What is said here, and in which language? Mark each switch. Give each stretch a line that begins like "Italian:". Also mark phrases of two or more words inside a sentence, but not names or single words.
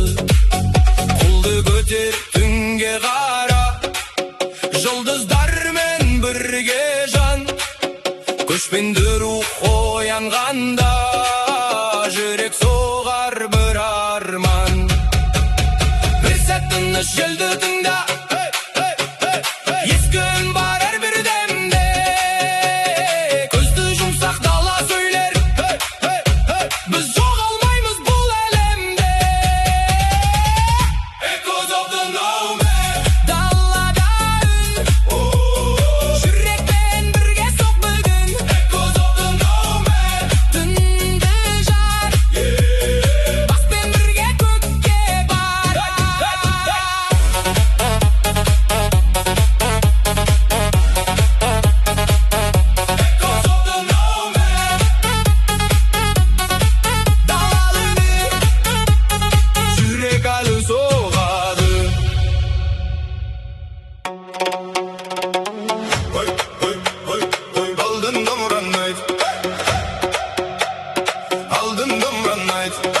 Kazakh: Қолды көтер түнге қара, жұлдыздармен бірге жан, көшпенді рух оянғанда, жүрек соғар бір арман. Bir сәт тыныш желді тыңда, ескі үн бар әрбір демде. Көзді жұмсақ дала сөйлер, біз жоғалмаймыз бұл әлемде.
English: Echoes of the nomad,
Kazakh: далада үн, жүрекпен бірге соқ бүгін.
English: Echoes of the nomad,
Kazakh: түнді жар, баспен бірге көкке бара.
English: Echoes of the nomad,
Kazakh: далалы үні, жүрек әлі соғады. Алдын домбыраны айт, алдын домбыраны айт.